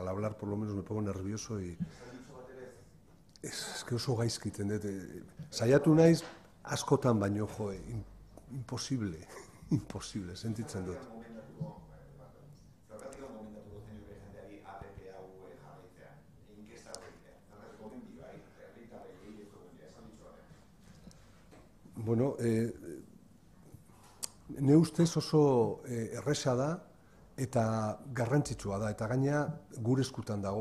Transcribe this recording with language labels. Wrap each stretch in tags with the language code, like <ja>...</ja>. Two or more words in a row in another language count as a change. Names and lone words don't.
<es>Al hablar, por lo menos, me pongo nervioso y... Es que</es> <eu>oso gaizki iten dut. Saiatu naiz askotan baino, imposible, imposible, sentitzen dut. Bueno, ne ustez oso erresa da eta garrantzitsua da, eta gaina gure eskutan dago.</eu>